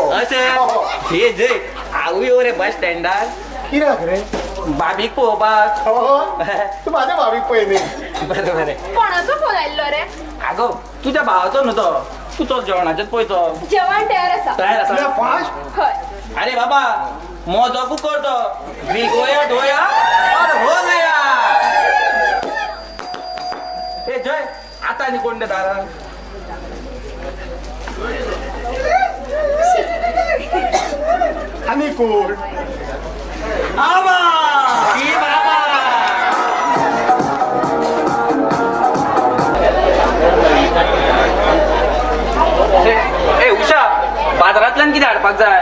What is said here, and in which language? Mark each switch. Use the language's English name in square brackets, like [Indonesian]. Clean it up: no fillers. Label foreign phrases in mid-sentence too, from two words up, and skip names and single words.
[Konkani] अशें हे जय हांव येवं रे बस स्टँडार कित्याक रे बाबीक पळोवपाक तूं म्हाज्या भाभीक पळय न्ही बरें बरें कोणाचो फोन आयल्लो रे आगो तुझ्या भावाचो न्हू तो तू तो जेवणाचेच पळयतो जेवण तयार आसा तयार तुला आसा फास्ट हय अरे बाबा मोजो कुकर तो [Hindi] भिगोया धोया और हो गया [Konkani] हे जय आता न्ही कोण दारा आनी कोण आबा ही बाबा ए उषा बाजारांतल्यान कितें हाडपाक जाय